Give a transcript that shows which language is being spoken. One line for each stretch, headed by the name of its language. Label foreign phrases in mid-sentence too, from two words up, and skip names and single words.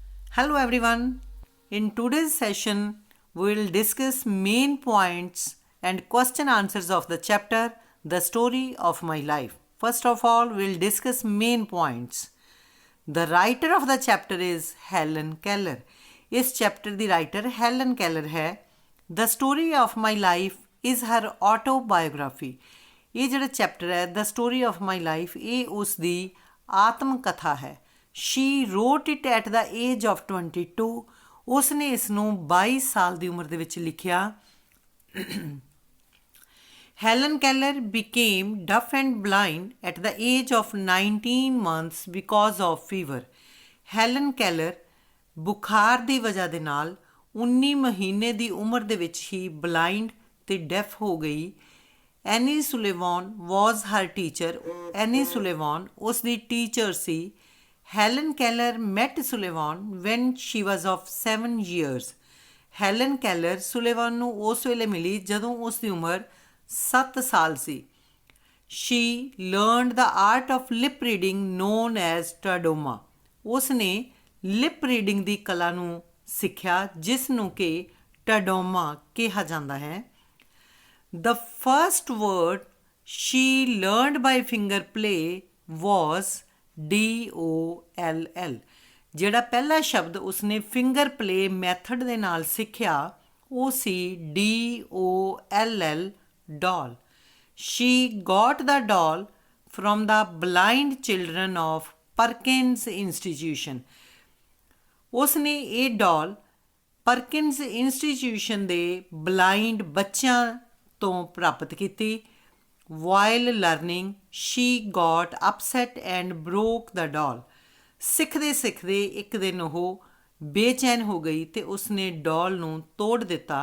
English: Hello everyone. In today's session, we will discuss main points and question answers of the chapter The Story of My Life. First of all, we will discuss main points. The writer of the chapter is Helen Keller.
Punjabi: ਇਸ ਚੈਪਟਰ ਦੀ ਰਾਈਟਰ ਹੇਲਨ ਕੈਲਰ ਹੈ.
English: The Story of My Life is her autobiography.
Punjabi: ये ਜਿਹੜਾ ਚੈਪਟਰ ਹੈ ਦ ਸਟੋਰੀ ਆਫ ਮਾਈ ਲਾਈਫ ਇਹ ਉਸ ਦੀ ਆਤਮ ਕਥਾ ਹੈ.
English: She wrote it at the age of 22.
Punjabi: ਉਸਨੇ ਇਸ ਨੂੰ 22 ਸਾਲ ਦੀ ਉਮਰ ਦੇ ਵਿੱਚ ਲਿਖਿਆ.
English: Helen Keller became deaf and blind at the age of 19 months because of fever.
Punjabi: Helen Keller ਬੁਖਾਰ ਦੀ ਵਜ੍ਹਾ ਦੇ ਨਾਲ 19 ਮਹੀਨੇ ਦੀ ਉਮਰ ਦੇ ਵਿੱਚ ਹੀ ਬਲਾਈਂਡ ਤੇ ਡੈਫ ਹੋ ਗਈ.
English: Annie Sullivan was her teacher.
Punjabi: ਐਨੀ ਸੁਲੇਵਾਨ ਉਸ ਦੀ ਟੀਚਰ ਸੀ.
English: Helen Keller met Sullivan when she was of 7 years.
Punjabi: ਹੈਲਨ ਕੈਲਰ ਸੁਲੇਵਾਨ ਨੂੰ ਉਸ ਵੇਲੇ ਮਿਲੀ ਜਦੋਂ ਉਸ ਦੀ ਉਮਰ 7 ਸਾਲ ਸੀ.
English: She learned the art of lip reading known as Tadoma.
Punjabi: ਉਸ ਨੇ
English: lip reading
Punjabi: ਦੀ ਕਲਾ ਨੂੰ ਸਿੱਖਿਆ ਜਿਸ ਨੂੰ ਕਿ ਟਰਡੋਮਾ ਕਿਹਾ ਜਾਂਦਾ ਹੈ.
English: The first word she learned by finger play was DOLL.
Punjabi: ਜਿਹੜਾ ਪਹਿਲਾ ਸ਼ਬਦ ਉਸਨੇ
English: finger play method
Punjabi: ਦੇ ਨਾਲ ਸਿੱਖਿਆ ਉਹ ਸੀ DOLL, doll.
English: She got the doll from the blind children of Perkins Institution.
Punjabi: ਉਸਨੇ ਇਹ ਡਾਲ ਪਰਕਿਨਸ ਇੰਸਟੀਟਿਊਸ਼ਨ ਦੇ ਬਲਾਈਂਡ ਬੱਚਿਆਂ ਤੋਂ ਪ੍ਰਾਪਤ ਕੀਤੀ.
English: While learning she got upset and broke the doll.
Punjabi: ਸਿੱਖਦੇ ਸਿੱਖਦੇ ਇੱਕ ਦਿਨ ਉਹ ਬੇਚੈਨ ਹੋ ਗਈ ਅਤੇ ਉਸਨੇ ਡਾਲ ਨੂੰ ਤੋੜ ਦਿੱਤਾ.